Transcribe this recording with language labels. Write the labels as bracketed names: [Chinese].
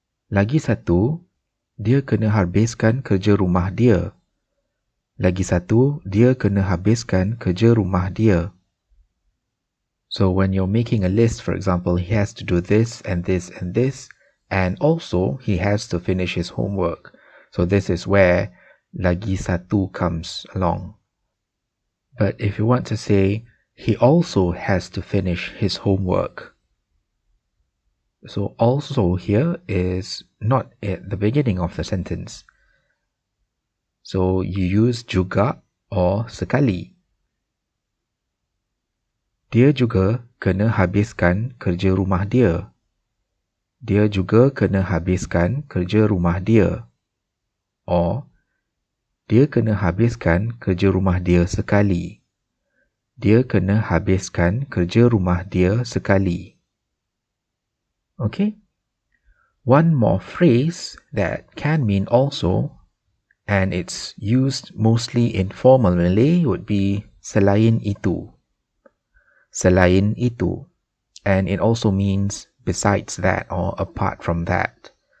[Malay] Lagi satu, dia kena habiskan kerja rumah dia. Lagi satu, dia kena habiskan kerja rumah dia. [English] So when you're making a list, for example, he has to do this and this and this, and also he has to finish his homework. So this is where lagi satu comes along. But if you want to say, he also has to finish his homework. So also here is not at the beginning of the sentence. So you use juga or sekali. [Malay] Dia juga kena habiskan kerja rumah dia. Dia juga kena habiskan kerja rumah dia. [English] Or, [Malay] dia kena habiskan kerja rumah dia sekali. Dia kena habiskan kerja rumah dia sekali. [English] Okay? One more phrase that can mean also, and it's used mostly in formal Malay, would be selain itu. Selain itu. And it also means besides that or apart from that.